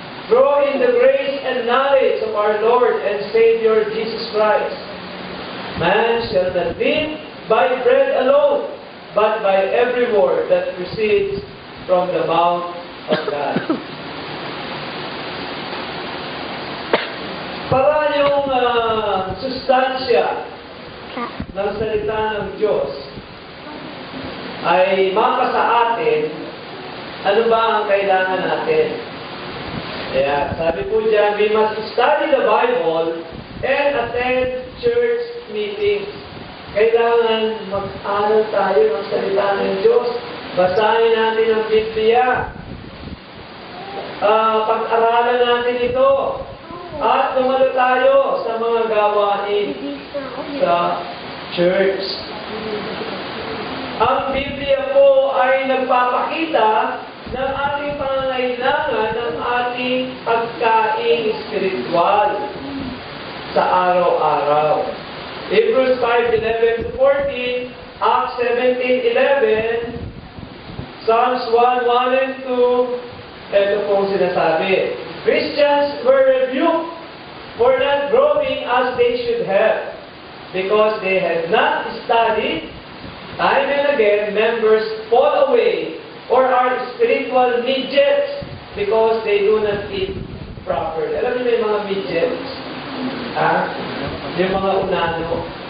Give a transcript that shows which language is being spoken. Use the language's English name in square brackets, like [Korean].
[English] Grow in the grace and knowledge of our Lord and Savior Jesus Christ. Man shall not live by bread alone, but by every word that proceeds from the mouth of God. [Filipino] Para yung sustansya ng salita ng Diyos ay mapa sa atin, ano ba ang kailangan natin? Kaya sabi po dyan, [English] we must study the Bible and attend church meetings. [Filipino] Kailangan mag-aral tayo ng salita ng Diyos. Basahin natin ang Biblia. Pag-aralan natin ito. At dumalo tayo sa mga gawain sa church. Ang Biblia po ay nagpapakita ng ating pangangailangan ng ating pagkain spiritual sa araw-araw. Hebrews 5:11-14, Acts 17:11, Psalms 1:1 and 2, ito pong sinasabi. [English] Christians were rebuked for not growing as they should have, because they had not studied. Time and again, members fall away or are spiritual midgets because they do not eat properly. [Filipino] Alam niyo may mga midgets? Yung mga unano.